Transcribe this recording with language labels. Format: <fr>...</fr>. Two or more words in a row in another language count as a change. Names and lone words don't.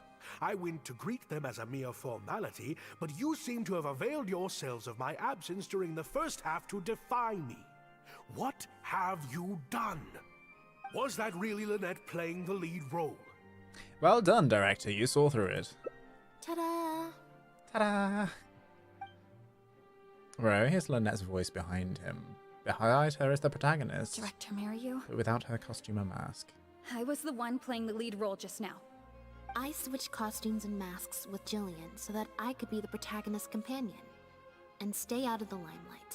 <en>I went to greet them as a mere formality, but you seem to have availed yourselves of my absence during the first half to defy me. What have you done? Was that really Lynette playing the lead role? Well done, director. You saw through it. Ta-da! Ta-da! Bro, here's Lynette's voice behind him. Behind her is the protagonist. Director Maryu? But without her costume and mask. I was the one playing the lead role just now. I switched costumes and masks with Jillian so that I could be the protagonist's companion and stay out of the limelight.</en>